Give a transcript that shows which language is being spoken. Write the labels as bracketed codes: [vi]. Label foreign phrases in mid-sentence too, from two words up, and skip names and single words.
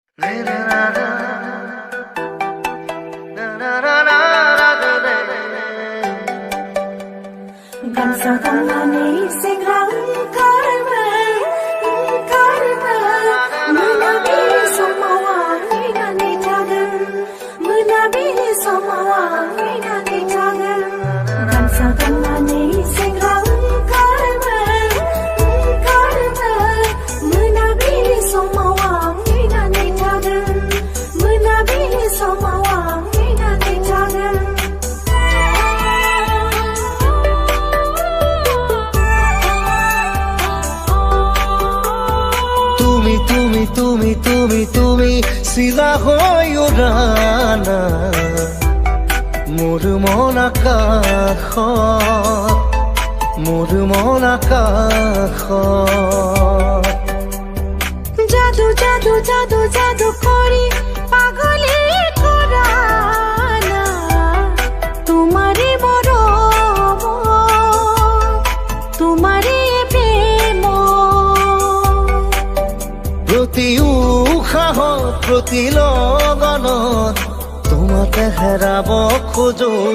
[grt] Gansa tangani segrang karmel menabi samawang inani jagan menabi samawang inani jagan Gansa tangani segrang karmel menabi samawang inani jagan menabi samawang inani jagan [as] তুমি চিলা হৈ উৰানা মোৰ মন আকাশত জাদু জাদু জাদু জাদু করি পাগলি করানা তোমারে মরম তোমারে প্রেম প্ৰতি উশাহত প্ৰতি লগনত তোমাকে হেৰাব খোজো